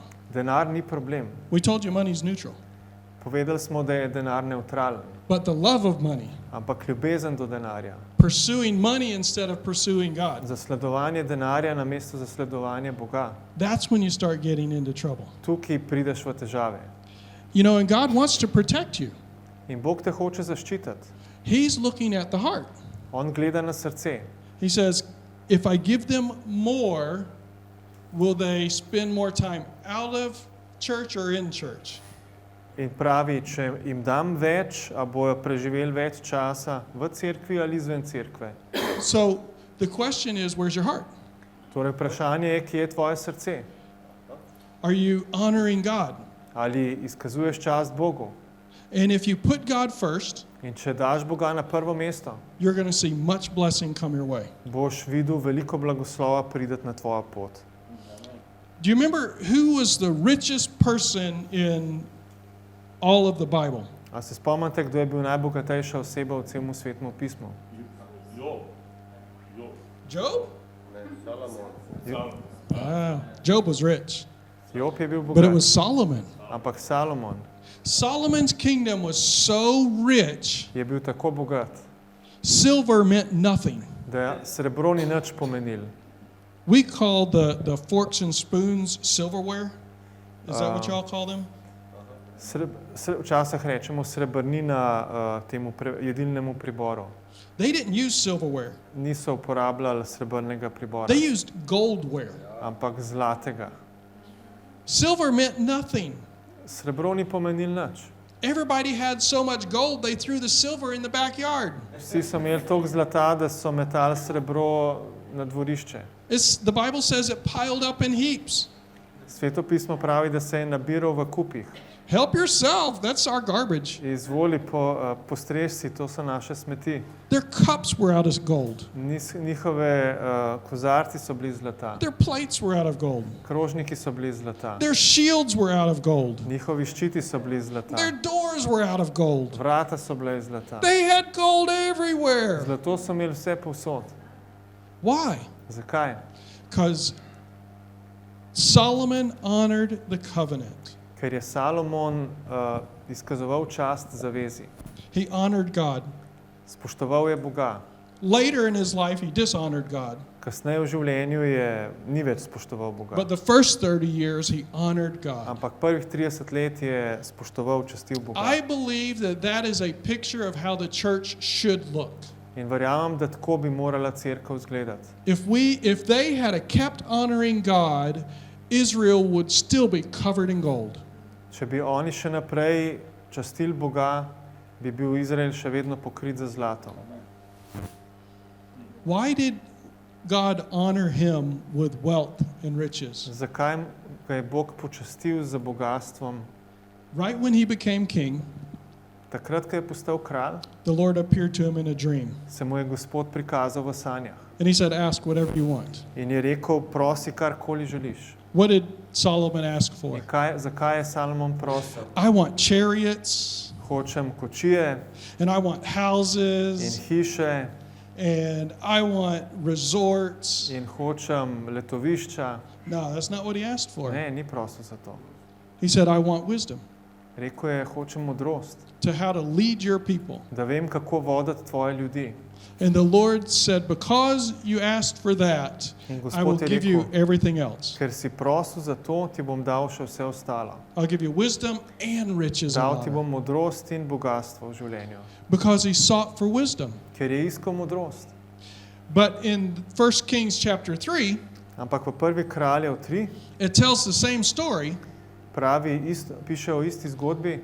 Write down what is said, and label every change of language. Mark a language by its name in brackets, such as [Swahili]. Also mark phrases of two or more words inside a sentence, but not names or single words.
[Slovenian] Denar ni problem. [English] We told you money is neutral. [Slovenian] Povedali smo, da je denar nevtralen, [English] But the love of money, [Slovenian] ampak ljubezen do denarja, [English] pursuing money instead of pursuing God, [Slovenian] zasledovanje denarja namesto zasledovanja Boga, [English] that's when you start getting into trouble. [Slovenian] tukaj prideš v težave. [English] You know, and God wants to protect you. [Slovenian] In Bog te hoče zaščititi. [English] He's looking at the heart. [Slovenian] On gleda na srce. [English] He says, if I give them more, will they spend more time out of church or in church? [Slovenian] In pravi, če jim dam več, a bojo preživeli več časa v cerkvi ali izven cerkve. [English] So the question is, where's your heart? [Slovenian] Torej vprašanje je, kje je tvoje srce? [English] Are you honoring God? [Slovenian] Ali izkazuješ čast Bogu? [English] And if you put God first, [Slovenian] In če daš Boga na prvo mesto, [English] you're going to see much blessing come your way. [Slovenian] boš videl veliko blagoslova priti na tvojo pot. [English] Do you remember who was the richest person in all of the Bible? [Slovenian] A se spomnite, kdo je bil najbogatejša oseba v celem Svetemu pismu? [English] Job? Job was rich, [Slovenian] Job je bil [English] but it [Slovenian] bogat, [English] was Solomon. [Slovenian] ampak Salomon [English] Solomon's kingdom was so rich, [Slovenian] je bil tako bogat, [English] silver meant nothing. [Slovenian] da srebro ni nič pomenil. [English] We call the forks and spoons silverware. Is that what y'all call them? [Slovenian] Včasih rečemo srebrnina temu jedilnemu priboru. [English] They didn't use silverware. [Slovenian] Niso uporabljali srebrnega pribora, [English] They used goldware. [Slovenian] ampak zlatega. [English] Silver meant nothing. [Slovenian] Srebro ni pomenil nič. [English] Everybody had so much gold, they threw the silver in the backyard. [Slovenian] Vsi so imeli toliko zlata, da so metali srebro na dvorišče. [English] The Bible says it piled up in heaps. [Slovenian] Sveto pismo pravi, da se je nabiral v kupih. [English] Help yourself. That's our garbage. [Slovenian] Izvoli, postrež si, to so naše smeti. [English] Their cups were out of gold. [Slovenian] Njihove kozarci so bili zlata. [English] Their plates were out of gold. [Slovenian] Krožniki so bili zlata. [English] Their shields were out of gold. [Slovenian] Njihovi ščiti so bili zlata. [English] Their doors were out of gold. [Slovenian] Vrata so bile zlata. [English] They had gold everywhere. [Slovenian] Zlato so imeli vse povsod. [English] Why? [Slovenian] Zakaj? [English] Because Solomon honored the covenant. [Slovenian] Ker je Salomon izkazoval čast zavezi. [English] He honored God. [Slovenian] Spoštoval je Boga. [English] Later in his life, he dishonored God. [Slovenian] Kasneje v življenju ni več spoštoval Boga. [English] But the first 30 years, he honored God. [Slovenian] Ampak prvih 30 let je spoštoval, častil Boga. [English] I believe that that is a picture of how the church should look. [Slovenian] In verjamem, da tako bi morala cerkev izgledati. [English] If they had kept honoring God, Israel would still be covered in gold. [Slovenian] Če bi oni še naprej častili Boga, bi bil Izrael še vedno pokrit z zlatom. [English] Why did God honor him with wealth and riches? [Slovenian] Zakaj ga je Bog počastil z bogatstvom? [English] Right when he became king, [Slovenian] Takrat, ko je postal kralj, [English] the Lord appeared to him in a dream. [Slovenian] se mu je Gospod prikazal v sanjah. [English] And he said, ask whatever you want. [Slovenian] In je rekel, prosi karkoli želiš. [English] What did Solomon ask for? [Slovenian] In zakaj je Salomon prosil? [English] I want chariots, [Slovenian] Hočem kočije [English] and I want [Slovenian] in [English] houses, [Slovenian] hiše [English] and I want resorts. [Slovenian] in hočem letovišča. [English] No, that's not what he asked for. [Slovenian] Ne, ni prosil za to. [English] He said, I want wisdom [Slovenian] Rekel je, hočem modrost, [English] to how to lead your people. [Slovenian] da vem, kako voditi tvoje ljudi. [English] And the Lord said, because you asked for that, [Slovenian] In [English] I will [Slovenian] Gospod je [English] give you [Slovenian] rekel, [English] everything else. [Slovenian] ker si prosil za to, ti bom dal še vse ostalo. [English] I'll give you wisdom and riches and [Slovenian] Dal ti [English] honor. [Slovenian] bom modrost in bogatstvo v življenju. [English] Because he sought for wisdom. [Slovenian] Ker je iskal modrost. [English] But in 1 Kings chapter 3, [Slovenian] Ampak v prvi Kraljev 3 [English] it tells the same story, [Slovenian] piše o isti zgodbi,